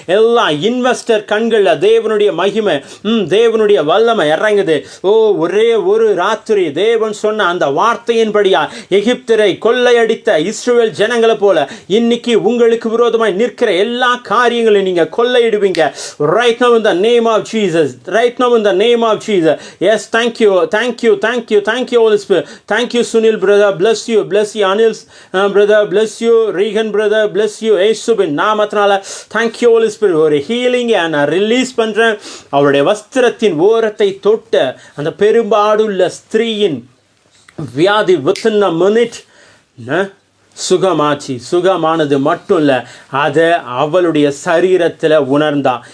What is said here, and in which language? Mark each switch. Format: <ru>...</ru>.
<ta>எல்லா இன்வெஸ்டர் கண்களில் தேவனுடைய மகிமை, தேவனுடைய வல்லமை இறங்குது. ஒரே ஒரு ராத்திரி தேவன் சொன்ன அந்த வார்த்தையின்படியா எகிப்தரை கொள்ளையடித்த இஸ்ரவேல் ஜனங்களை போல இன்னைக்கு உங்களுக்கு விரோதமாய் நிற்கிற எல்லா காரியங்களையும் நீங்க கொள்ளையிடுவீங்க.</ta> <en>Right now in the name of Jesus, right now in the name of Jesus. Yes, thank you, thank you, thank you, thank you Holy Spirit. Thank you Sunil brother, bless you Anil brother, bless you Regan brother, bless you</en> <ta>இயேசுவின் நாமத்தினால.</ta> <en>Thank you Holy Spirit.</en> <ta>ஒரு healing நான் release பண்றேன். அவருடைய வஸ்திரத்தின் ஓரத்தை தொட்ட அந்த பெரும்பாடுள்ள ஸ்திரீயின் வியாதி</ta> <en>within a minute</en> <ta>சுகமாச்சு. சுகமானது மட்டும் இல்லை, அதை அவளுடைய சரீரத்தில் உணர்ந்தா.</ta>